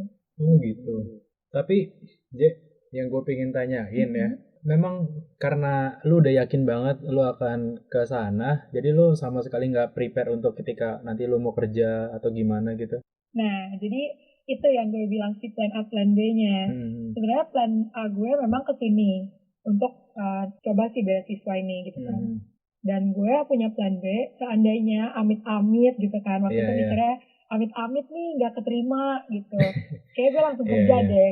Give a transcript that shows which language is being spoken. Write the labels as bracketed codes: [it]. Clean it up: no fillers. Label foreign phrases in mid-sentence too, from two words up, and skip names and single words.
[id] Oh gitu. Tapi J, yang gue pengen tanyain ya, memang karena lu udah yakin banget lu akan ke sana, jadi lu sama sekali nggak prepare untuk ketika nanti lu mau kerja atau gimana gitu? Nah, jadi itu yang gue bilang si [en] plan A, plan B- [id] nya. Sebenarnya plan A gue memang ke sini untuk coba si beasiswa ini gitu kan. Dan gue punya plan B, seandainya amit-amit gitu kan. Waktu itu mikirnya amit-amit nih nggak keterima gitu. Kayak gue langsung kerja deh.